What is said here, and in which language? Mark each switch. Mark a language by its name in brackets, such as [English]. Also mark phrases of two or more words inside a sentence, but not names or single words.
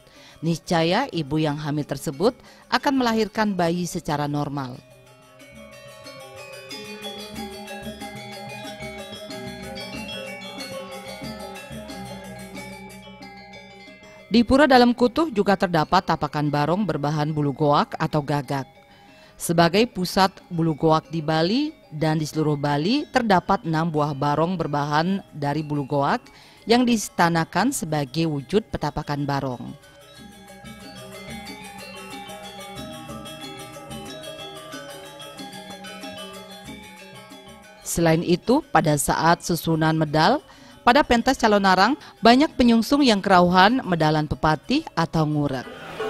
[Indonesian] Niscaya ibu yang hamil tersebut akan melahirkan bayi secara normal. Di Pura Dalam Kutuh juga terdapat tapakan barong berbahan bulu goak atau gagak. Sebagai pusat bulu goak di Bali dan di seluruh Bali, terdapat 6 buah barong berbahan dari bulu goak yang diistanakan sebagai wujud petapakan barong. Selain itu, pada saat susunan medal, pada pentas calon arang, banyak penyungsung yang kerauhan medalan pepatih atau ngurek.